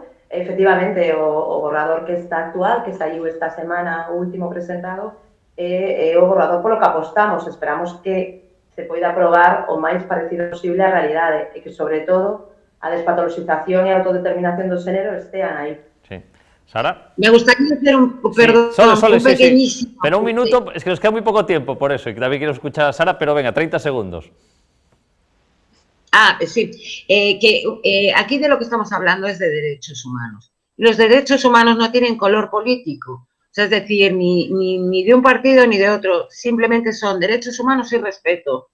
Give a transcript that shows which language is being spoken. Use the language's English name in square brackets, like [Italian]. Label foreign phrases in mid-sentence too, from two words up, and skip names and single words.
[Galician] Efectivamente, o borrador que está actual, que saiu esta semana, o último presentado, é o borrador polo que apostamos. Esperamos que se poida aprobar o máis parecido posible á realidade e que, sobre todo, a despatologización e a autodeterminación do xénero estean aí. [Spanish] Sí. Sara. Me gustaría hacer un Sí. pequeñísimo. Pero un minuto, es que nos queda muy poco tiempo, por eso, y también quiero escuchar a Sara, pero venga, 30 segundos. Sí, aquí de lo que estamos hablando es de derechos humanos. Los derechos humanos no tienen color político, o sea, es decir, ni de un partido ni de otro, simplemente son derechos humanos y respeto.